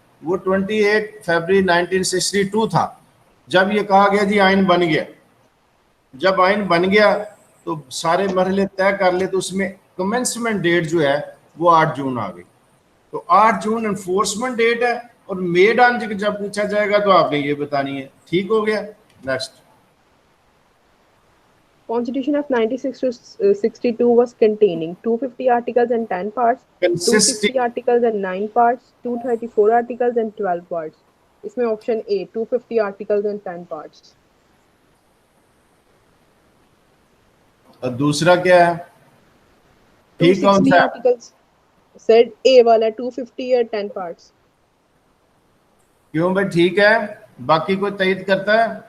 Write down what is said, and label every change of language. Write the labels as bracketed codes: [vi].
[ur] وہ 28 فیبرری 1962 تھا جب یہ کہا گیا جی آئین بن گیا. جب آئین بن گیا تو سارے مرحلے طے کر لے تو اس میں کمنسمنٹ ڈیٹ جو ہے وہ 8 جون آ گئی. تو 8 جون انفورسمنٹ ڈیٹ ہے اور میڈ آن جب پوچھا جائے گا تو آپ نے یہ بتانی ہے. ٹھیک ہو گیا. Next. [en] Constitution of 1962 was containing 250 articles and 10 parts, 260 articles and 9 parts, 234 articles and 12 parts. [ur] اس میں option a [en] 250 articles and 10 parts. [ur] اور دوسرا کیا ہے؟ ٹھیک کون [en] 260 [ur] سا؟ [en] articles. [ur] سر اے والا 250 اور 10 parts. کیوں بھائی ٹھیک ہے. باقی کوئی تائید کرتا ہے؟